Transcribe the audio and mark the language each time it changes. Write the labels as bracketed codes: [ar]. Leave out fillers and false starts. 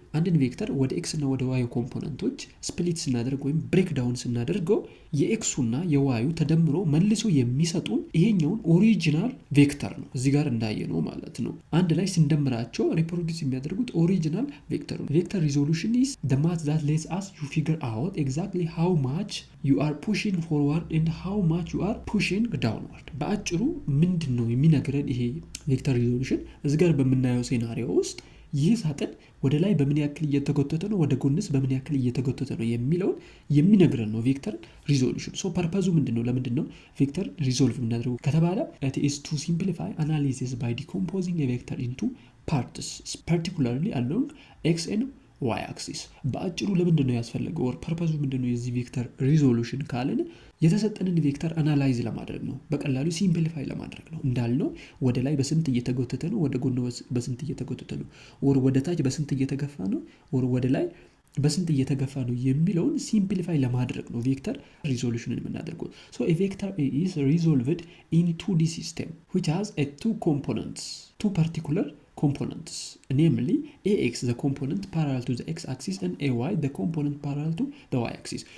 [am] አንድን ቬክተር ወደ ኤክስ እና ወደ ዋዩ ኮምፖነንቶች ስፕሊት ስናደርግ ወይም ብሬክ ዳውን ስናደርገው የኤክሱና የዋዩ ተደምሮ መልሶ የሚሰጡን ይሄኛውን ኦሪጂናል ቬክተር ነው። እዚህ ጋር እንዳየነው ማለት ነው። አንድ ላይ ስንደምራቸው ሪፕሮዲዩስ የሚያደርጉት ኦሪጂናል ቬክተር ነው። ቬክተር ሪዞሉሽን [en] is the math that lets us you figure out exactly how much you are pushing forward and how much you are pushing downward. [am] በአጭሩ ምንድነው የሚነግረን ይሄ ቬክተር ሪዞሉሽን? እዚህ ጋር በምናየው ሴናሪዮ ውስጥ ይህ ሳጥን ወደ ላይ በምን ያክል እየተጎተተ ነው፣ ወደ ጎንስ በምን ያክል እየተጎተተ ነው የሚለውን የሚነግረን ነው ቬክተር ሪዞሉሽን። ሶ ፐርፐዙ ምንድነው? ለምንድነው ቬክተር ሪዞልቭ የምናደርገው ከተባለ [en] it is to simplify analysis by decomposing a vector into parts particularly along x and y axis. [am] በአጭሩ ለምንድነው ያስፈልገው or ፐርፐዙ ምንድነው የዚህ ቬክተር ሪዞሉሽን ካለን የተሰጠንን ቬክተር አናላይዝ ለማድረግ ነው። በቀላሉ ሲምፕሊፋይ ለማድረግ ነው። እንዳልነው ወደ ላይ በስንት እየተጎተተ ነው፣ ወደ ጎን በስንት እየተጎተተ ነው፣ or ወደ ታች በስንት እየተገፋ ነው፣ or ወደ ላይ በስንት እየተገፋ ነው የሚለውን ሲምፕሊፋይ ለማድረግ ነው ቬክተር ሪዞሉሽንን የምናደርገው። [en] so a vector is resolved in 2D system which has a two particular components, namely ax the component parallel to the x axis and ay the component parallel to the y axis.